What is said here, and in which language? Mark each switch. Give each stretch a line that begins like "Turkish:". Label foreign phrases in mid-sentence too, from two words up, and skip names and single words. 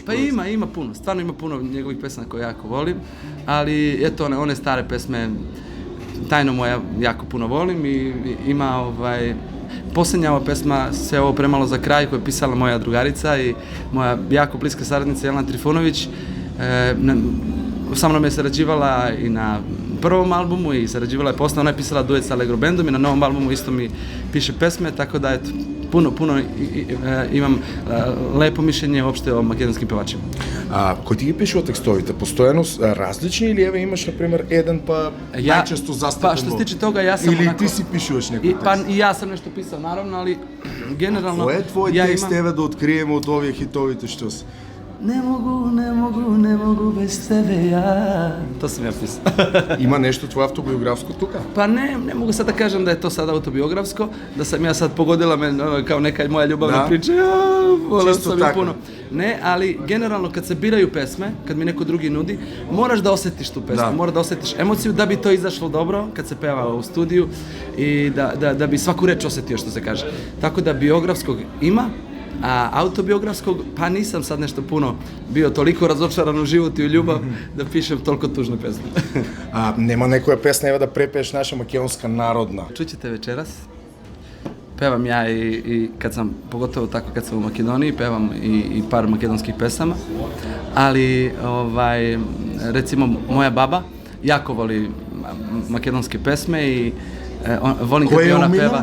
Serbian: Pa ima puno, stvarno ima puno njegovih pesma koje jako volim, ali eto one stare pesme, Tajno moja jako puno volim i ima posljednja ova pesma Sve ovo premalo za kraj koju je pisala moja drugarica i moja jako bliska saradnica Jelena Trifunović. Sa mnom je sarađivala i na prvom albumu i sarađivala je posle, ona je pisala duet sa Allegro Bandom i na novom albumu isto mi piše pesme, tako da eto, puno imam lepo mišljenje uopšte o makedonskim pevačima.
Macedonian: Кој ти ги пишува текстовите? Постојано различни или еве имаш на пример еден па најчесто застапен?
Serbian: Па што се тиче тога ја сам
Macedonian: или ти си пишуваш некој текст?
Serbian: Па и јас сам нешто писал наравно, али генерално
Macedonian: Кој е твој текст еве да откриеме од овие хитовите што се?
Serbian: Не могу без тебе ја. То сам ја писал.
Macedonian: Има нешто твое автобиографско тука?
Serbian: Па не могу sad da kažem da je to sad autobiografsko, da sam ja sad pogodila me kao neka moja ljubavna priča. Voleo sam je puno. Ne, ali generalno kad se biraju pesme, kad mi neko drugi nudi, moraš da osjetiš tu pesmu, moraš da osjetiš emociju da bi to izašlo dobro kad se peva u studiju i da bi svaku reč osjetio što se kaže. Tako da biografskog ima, a autobiografskog, pa nisam sad nešto puno bio toliko razočaran u život i u ljubav da pišem toliko tužne pesme.
Macedonian: Нема некоја песна ева да препееш наша македонска народна?
Serbian: Čućete večeras. Pevam ja i kad sam, pogotovo tako kad sam u Makedoniji, pevam i par makedonskih pesama, ali recimo moja baba jako voli makedonske pesme i volim kad mi ona peva.